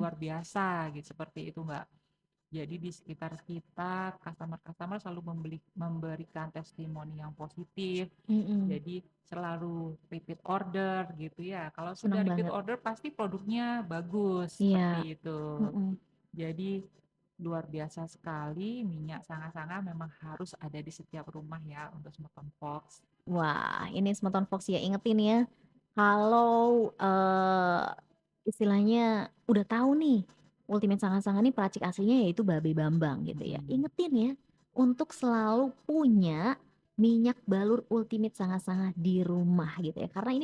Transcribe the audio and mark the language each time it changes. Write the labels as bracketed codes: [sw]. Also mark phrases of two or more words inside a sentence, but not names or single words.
[id] luar biasa gitu, seperti itu, Mbak. Jadi di sekitar kita customer-customer selalu memberikan testimoni yang positif, mhm, jadi selalu [en] repeat order [id] gitu ya. Kalau sudah seneng repeat banget. order pasti produknya bagus, Iya, seperti itu. mhm. Jadi luar biasa sekali, minyak sanga-sanga memang harus ada di setiap rumah ya untuk Smoton Fox. Wah, ini Semeton Fox ya, ingetin ya, kalau, istilahnya udah tahu nih, Ultimate Sanga-Sanga nih peracik aslinya yaitu Babe Bambang gitu ya. Mhm, Ingetin ya, untuk selalu punya minyak balur Ultimate Sanga-Sanga di rumah gitu ya. Karena ini